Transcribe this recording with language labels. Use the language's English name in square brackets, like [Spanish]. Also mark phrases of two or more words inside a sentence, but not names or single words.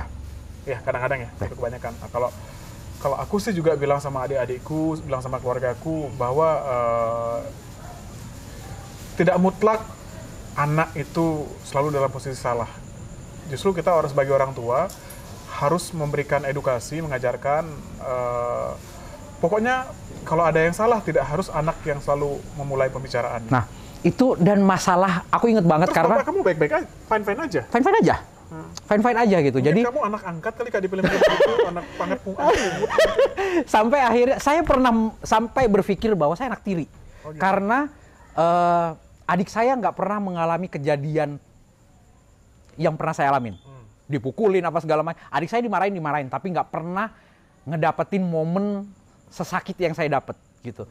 [Indonesian] Ya, kadang-kadang ya, itu kebanyakan. Nah, kalau aku sih juga bilang sama adik-adikku, bilang sama keluargaku bahwa tidak mutlak anak itu selalu dalam posisi salah. Justru kita harus sebagai orang tua harus memberikan edukasi, mengajarkan. Pokoknya kalau ada yang salah tidak harus anak yang selalu memulai pembicaraan. Nah, itu dan masalah aku inget banget. Terus karena kamu baik-baik aja, fine-fine aja. Fine-fine aja. Fine-fine aja gitu. Mungkin jadi kamu anak angkat kali Kak di film-film itu, anak pangat pungut. Sampai akhirnya saya pernah sampai berpikir bahwa saya anak tiri. Oh, gitu. Karena adik saya nggak pernah mengalami kejadian yang pernah saya alamin. Dipukulin apa segala macam. Adik saya dimarahin, tapi nggak pernah ngedapetin momen sesakit yang saya dapat gitu.